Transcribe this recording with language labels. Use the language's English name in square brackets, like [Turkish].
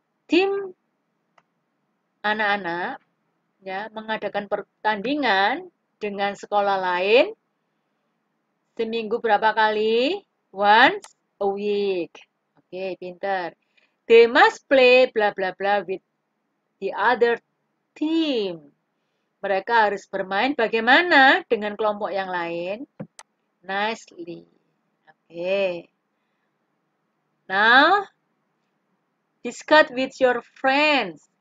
[Indonesian] Tim anak-anak, ya, mengadakan pertandingan dengan sekolah lain seminggu berapa kali? [English] Once a week. [Indonesian] Oke, pintar. [English] They must play bla bla bla with the other team. [Indonesian] Mereka harus bermain bagaimana dengan kelompok yang lain? [English] Nicely. Oke. Now, discuss with your friends.